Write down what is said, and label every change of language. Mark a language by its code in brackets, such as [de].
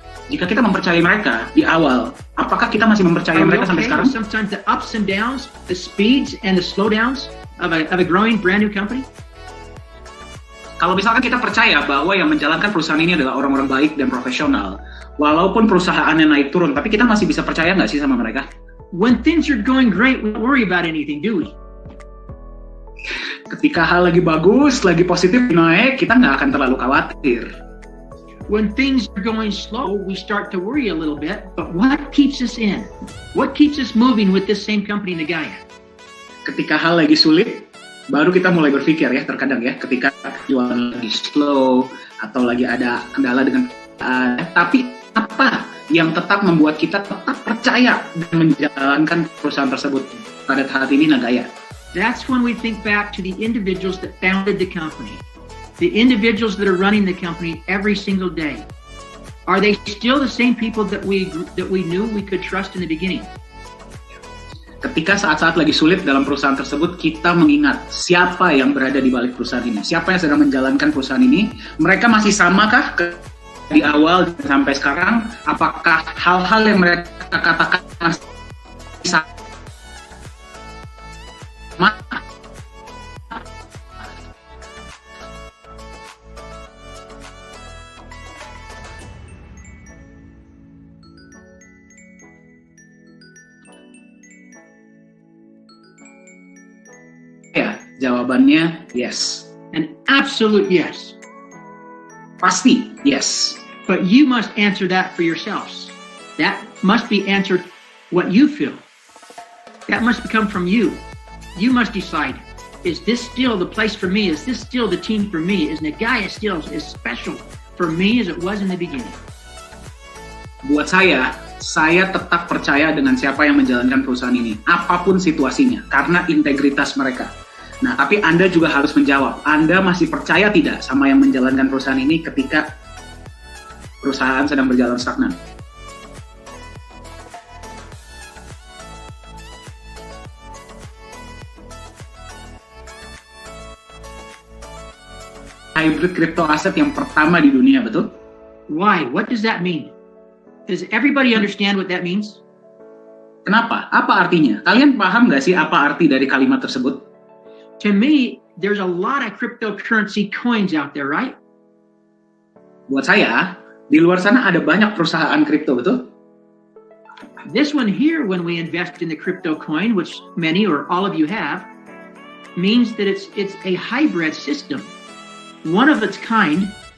[id] Jika kita mempercayai mereka di awal, apakah kita masih mempercayai mereka sampai sekarang? [en] Sometimes the ups and downs, the speeds and the slowdowns of a growing brand new company. [id] Kalau misalkan kita percaya bahwa yang menjalankan perusahaan ini adalah orang-orang baik dan profesional, walaupun perusahaannya naik turun, tapi kita masih bisa percaya nggak sih sama mereka? [en] When things are going great, we don't worry about anything, do we? [id] Ketika hal lagi bagus, lagi positif naik, kita nggak akan terlalu khawatir. [en] When things are going slow, we start to worry a little bit, but what keeps us in? What keeps us moving with this same company, Nagaya? [id] Ketika hal lagi sulit, baru kita mulai berpikir ya, terkadang ya, ketika jualan lagi slow atau lagi ada kendala dengan tapi apa yang tetap membuat kita tetap percaya dan menjalankan perusahaan tersebut pada saat ini Nagaya? [en] That's when we think back to the individuals that founded the company, the individuals that are running the company every single day. Are they still the same people that we knew we could trust in the beginning? [id] Ketika saat-saat lagi sulit dalam perusahaan tersebut, kita mengingat siapa yang berada di balik perusahaan ini, siapa yang sedang menjalankan perusahaan ini, mereka masih samakah di awal sampai sekarang, apakah hal-hal yang mereka katakan masih sama? Ya, jawabannya [en] yes. An absolute yes. [id] Pasti, yes. [en] But you must answer that for yourselves. That must be answered what you feel. That must come from you. You must decide, is this still the place for me? Is this still the team for me? Is Nagaya still as special for me as it was in the beginning? [id] Buat saya tetap percaya dengan siapa yang menjalankan perusahaan ini, apapun situasinya, karena integritas mereka. Nah, tapi Anda juga harus menjawab, Anda masih percaya tidak sama yang menjalankan perusahaan ini ketika perusahaan sedang berjalan stagnan? Hybrid crypto asset yang pertama di dunia, betul? [en] Why? What does that mean? Does everybody understand what that means? [id] Kenapa? Apa artinya? Kalian paham nggak sih apa arti dari kalimat tersebut? [en] To me, there's a lot of cryptocurrency coins out there, right? [id] Buat saya, di luar sana ada banyak perusahaan kripto, betul? [en] This one here, when we invest in the crypto coin, which many or all of you have, means that it's a hybrid system, one of its kind.